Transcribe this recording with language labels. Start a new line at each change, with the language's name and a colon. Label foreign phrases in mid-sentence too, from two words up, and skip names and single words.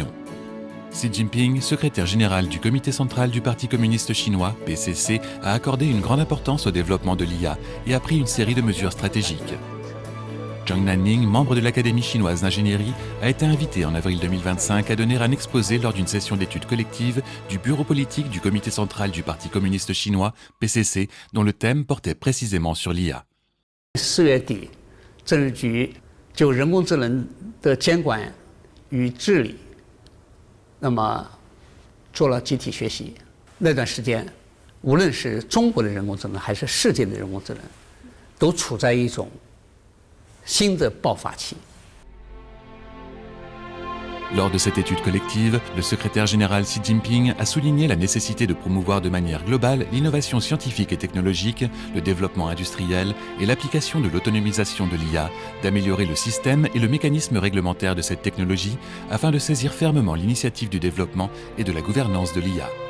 French: Xi Jinping, secrétaire général du comité central du Parti communiste chinois, PCC, a accordé une grande importance au développement de l'IA et a pris une série de mesures stratégiques. Zhang Nanning, membre de l'Académie chinoise d'ingénierie, a été invité en avril 2025 à donner un exposé lors d'une session d'études collectives du bureau politique du comité central du Parti communiste chinois, PCC, dont le thème portait précisément sur l'IA.
Chinese: 4 月底，政治局就人工智能的监管与治理，那么做了集体学习。那段时间，无论是中国的人工智能还是世界的人工智能，都处在一种
French: Lors de cette étude collective, le secrétaire général Xi Jinping a souligné la nécessité de promouvoir de manière globale l'innovation scientifique et technologique, le développement industriel et l'application de l'autonomisation de l'IA, d'améliorer le système et le mécanisme réglementaire de cette technologie afin de saisir fermement l'initiative du développement et de la gouvernance de l'IA.